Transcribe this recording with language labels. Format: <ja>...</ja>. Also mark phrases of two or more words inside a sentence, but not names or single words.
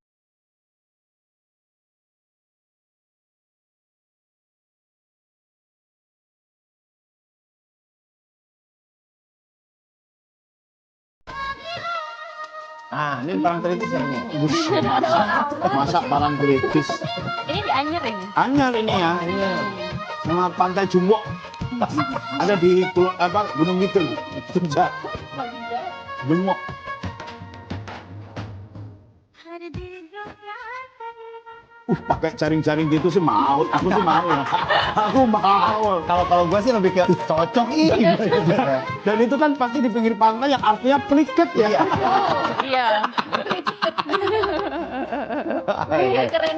<id>Ah, ini barang teritis yang ini. Masak barang kritis. Ini di Anyer ini. Anyar ini ya, ini sama Pantai Jumbok. Ada di Gunung Kidul, Jogja. Jumbok.</id> <hi>हर दिल जो प्यार करे</hi> <id>Pakai jaring-jaring gitu sih mau. Aku sih mau. Aku mau. Kalau gue sih lebih ke cocok ini. Dan itu kan pasti di pinggir pantai yang artinya pliket ya. Iya. Keren</id>